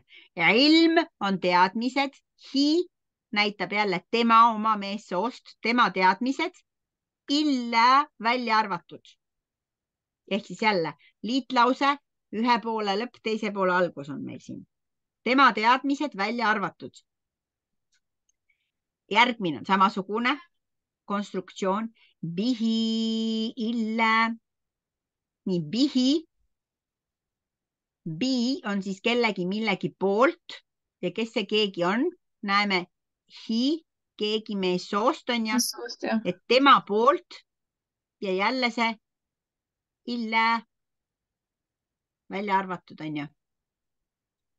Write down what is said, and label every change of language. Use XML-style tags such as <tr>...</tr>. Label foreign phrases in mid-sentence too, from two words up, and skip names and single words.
<et>Ja ilm on teadmised, hi näitab jälle tema oma meessoost, tema teadmised, illa välja arvatud. Ehk siis jälle liitlause, ühe poole lõpp, teise poole algus on meil siin. Tema teadmised välja arvatud. Järgmine on samasugune konstruktsioon.</et> <ar>به إلا. Nii, bihi.</ar> <et>Bi on siis kellegi millegi poolt ja kes see keegi on? Näeme hi, keegi meessoost on ja, et tema poolt ja jälle see illa välja arvatud on ju.</et>